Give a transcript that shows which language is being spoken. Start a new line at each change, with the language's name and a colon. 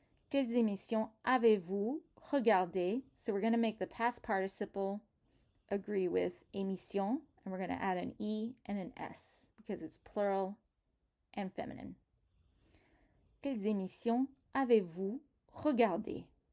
French: Quelles émissions avez-vous regardé?
English: So we're going to make the past participle agree with émission, and we're going to add an E and an S because it's plural and feminine.
French: Quelles émissions avez-vous regardé?